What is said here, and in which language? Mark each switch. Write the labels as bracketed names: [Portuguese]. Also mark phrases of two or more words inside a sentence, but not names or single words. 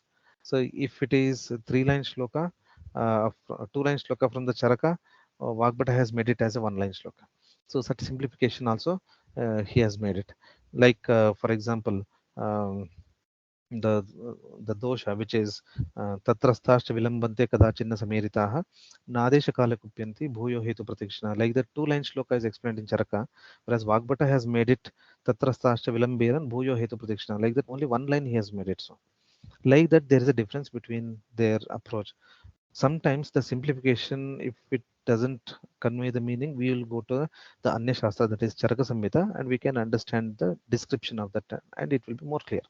[English] So if it is a 3-line shloka, 2-line shloka from the Charaka, Vagbata has made it as a 1-line shloka. So such simplification also he has made it. Like for example, the the dosha, which is [Sanskrit] तत्रस्थाश्च विलम्बन्ते कदाचिन्न समीरिताः नादेशकाले कुप्यन्ति भूयो हेतुप्रतीक्षिणः. [English] Like the 2-line shloka is explained in Charaka, whereas Vagbata has made it [Sanskrit] तत्रस्थाश्च विलम्बेरन् भूयो हेतुप्रतीक्षिणः. [English] Like that, only 1 line he has made it. So like that, there is a difference between their approach. Sometimes the simplification, if it doesn't convey the meaning, we will go to the [Sanskrit] अन्य शास्त्र, [English] that is Charaka Samhita, and we can understand the description of that, and it will be more clear.